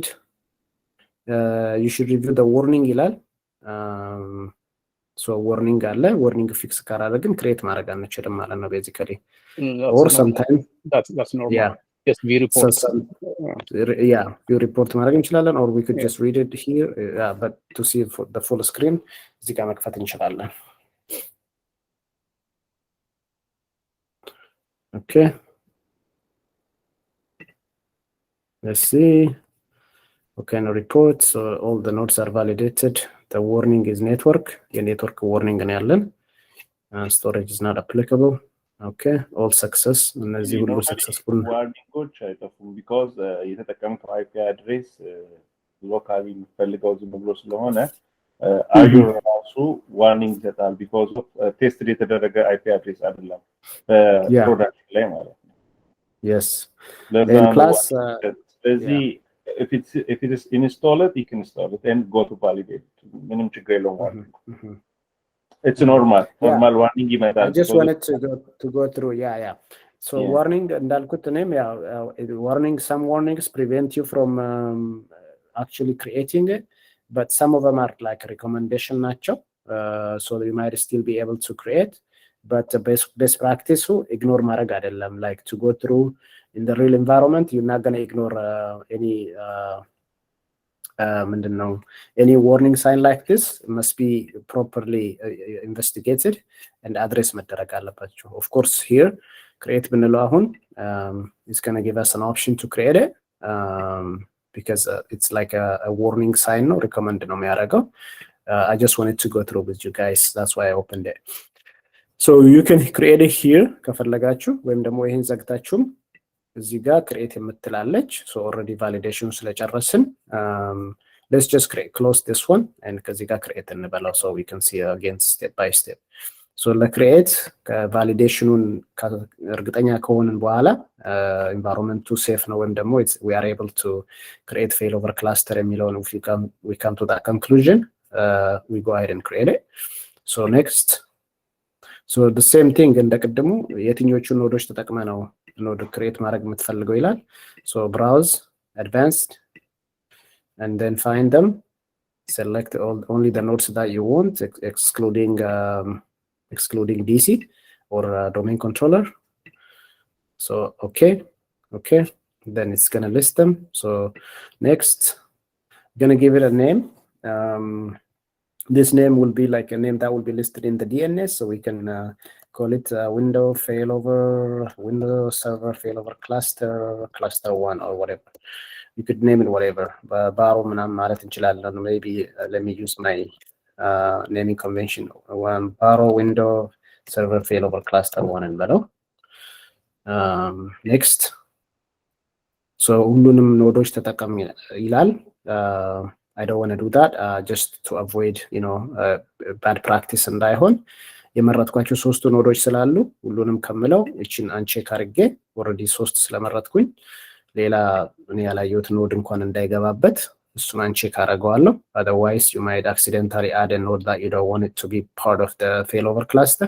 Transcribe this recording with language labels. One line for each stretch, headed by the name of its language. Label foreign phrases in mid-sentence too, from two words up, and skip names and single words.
English: You should review the warning ይላል። so warning አለ። warning fix ካላደረግን create
Amharic: ማድረግ አንችልም ማለት ነው
English: basically. or sometimes that's normal. Just view report. view report
Amharic: ማድረግ እንችላለን
English: or we could just read it here. But to see the full screen
Amharic: እዚህ ጋር መክፈት እንችላለን።
English: Okay, let's see. Okay, no report. So all the nodes are validated. The warning is network. The network warning ነው ያለን. Storage is not applicable. Okay, all success.
Amharic: እነዚህ ሁሉ successful ዋርኒንጎች አይጠፉም because የተጠቀምከው
English: IP address
Amharic: ሎካሊ የሚፈልገው ዝም ብሎ ስለሆነ Azure ራሱ ዋርኒንግ ይሰጣል
English: because of
Amharic: ቴስት የተደረገ
English: IP address
Amharic: አይደለም በፕሮዳክሽን ላይ ማለት ነው።
English: Yes. And plus if it is installed, you can install it and go to validate.
Amharic: ምንም ችግር የለውም።
English: It's normal warning
Amharic: ይመጣል።
English: I just wanted to go through so warning
Amharic: እንዳልኩት እኔም
English: some warnings prevent you from actually creating it, but some of them are like recommendation nacho, so you might still be able to create, but best practice ignore
Amharic: ማድረግ አይደለም.
English: Like to go through in the real environment, you're not going to ignore any any warning sign like this. It must be properly investigated and address
Amharic: መደረግ አለባቸው.
English: Of course here create
Amharic: ብንለው አሁን
English: it's going to give us an option to create it because it's like a warning sign ነው recommend
Amharic: ነው የሚያደርገው.
English: I just wanted to go through with you guys, that's why I opened it. So you can create it here
Amharic: ከፈለጋችሁ ወይም ደግሞ ይሄን ዘግታችሁም እዚህ ጋር create የምትላለች.
English: So already validation ስለጨረስን let's just close this one and
Amharic: ከዚህ ጋር
English: create እንበላው so we can see again step by step. So ለcreate
Amharic: ከቫሊዴሽኑን እርግጠኛ ከሆንን በኋላ
English: environment safe
Amharic: ነው ወይም ደግሞ
English: we are able to create failover cluster የሚለውን if we come to that conclusion, we go ahead and create it. So next, so the same thing
Amharic: እንደቀደሙ የትኞቹ ኖዶች ተጠቅመ ነው
English: node create
Amharic: ማድረግ የምትፈልገው ይላል።
English: So browse advanced and then find them. Select only the nodes that you want, excluding DC or domain controller. So okay, then it's gonna list them. So next, gonna give it a name. This name will be like a name that will be listed in the DNS, so we can call it Windows Server Failover Cluster 1 or whatever. You could name it whatever.
Amharic: Baro ምናምን ማለት እንችላለን.
English: Maybe let me use my naming convention.
Amharic: Baro Windows Server Failover Cluster 1 እንበለው. Next. So ሁሉንም ኖዶች ተጠቀም ይላል.
English: I don't want to do that just to avoid bad practice
Amharic: እንዳይሆን የመረጥኳቸው ሶስቱ ኖዶች ስላሉ ሁሉንም ከምለው እቺን አንቼክ አድርጌ ኦሬዲ 3 ስለመረጥኩኝ ሌላ እኔ ያላየሁት ኖድ እንኳን እንዳይገባበት እሱን አንቼክ አደርገዋለሁ።
English: otherwise you might accidentally add a node that you don't want it to be part of the failover cluster.